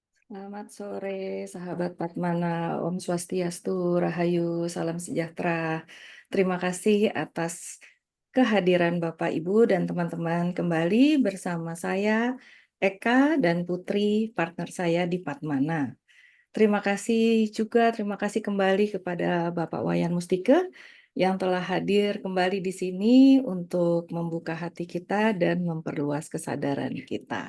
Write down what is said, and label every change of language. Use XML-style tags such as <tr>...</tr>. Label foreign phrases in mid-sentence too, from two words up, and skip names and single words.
<id>Selamat sore, sahabat Patmana.</id> <ban>Om Swastiastu,</ban> <id>Rahayu, salam sejahtera. Terima kasih atas kehadiran Bapak, Ibu, dan teman-teman kembali bersama saya, Eka dan Putri, partner saya di Patmana. Terima kasih kembali kepada Bapak Wayan Mustike yang telah hadir kembali di sini untuk membuka hati kita dan memperluas kesadaran kita.</id>